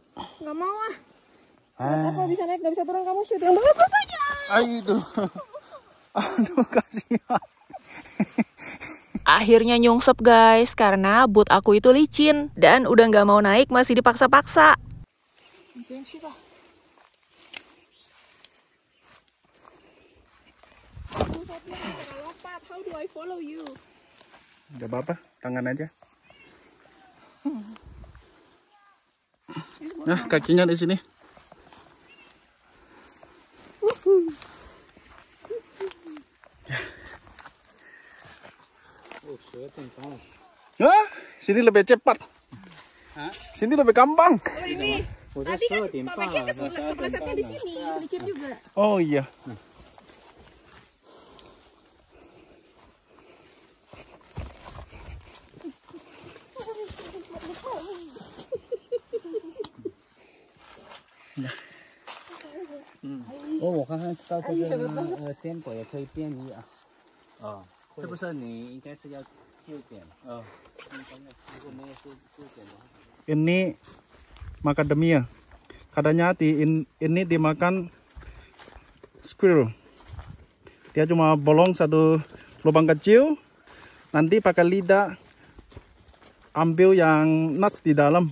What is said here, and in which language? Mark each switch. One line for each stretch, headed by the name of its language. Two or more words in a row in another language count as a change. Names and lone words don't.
Indonesian: Nggak mau ah. Apa bisa naik nggak bisa turun, kamu shoot yang bagus saja. Aduh, kasihan. Akhirnya nyungsep guys, karena boot aku itu licin dan udah nggak mau naik, masih dipaksa-paksa.
English: How do I follow you?
Indonesian: Gak apa-apa, tangan aja. Nah, kakinya di sini. Sini lebih cepat. Sini lebih gampang. Ini tadi kan Pak Mekin keplesetnya di sini, licin juga. Oh iya.
Chinese: 我看看到这个坚果也可以变异啊。哦，是不是你应该是要修剪？如果没有修剪的话。
Indonesian: Ini macadamia. Katanya ini dimakan squirrel. Dia cuma bolong satu lubang kecil. Nanti pakai lidah ambil yang nuts di dalam.